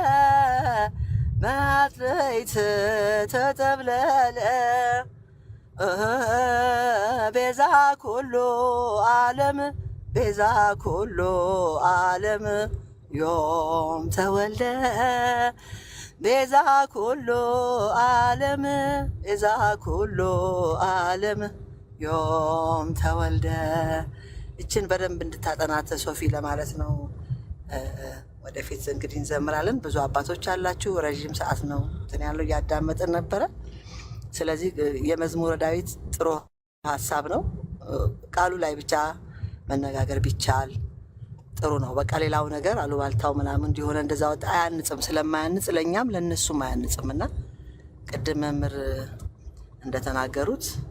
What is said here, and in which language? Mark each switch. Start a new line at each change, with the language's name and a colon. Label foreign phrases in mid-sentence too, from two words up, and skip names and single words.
Geez: በአዝረይት ተጠብለለ ቤዛ ኩሉ ዓለም ቤዛ ኩሉ ዓለም ዮም ተወልደ ቤዛ ኩሉ ዓለም ቤዛ ኩሉ ዓለም ዮም ተወልደ።
Amharic: እችን በደንብ እንድታጠናት ሶፊ ለማለት ነው። ወደፊት እንግዲህ እንዘምራለን። ብዙ አባቶች አላችሁ። ረዥም ሰዓት ነው እንትን ያለው እያዳመጥን ነበረ። ስለዚህ የመዝሙረ ዳዊት ጥሩ ሀሳብ ነው። ቃሉ ላይ ብቻ መነጋገር ቢቻል ጥሩ ነው። በቃ ሌላው ነገር አሉባልታው ምናምን እንዲሆነ እንደዛ ወጣ አያንጽም። ስለማያንጽ ለእኛም ለእነሱም አያንጽም እና ቅድም መምህር እንደተናገሩት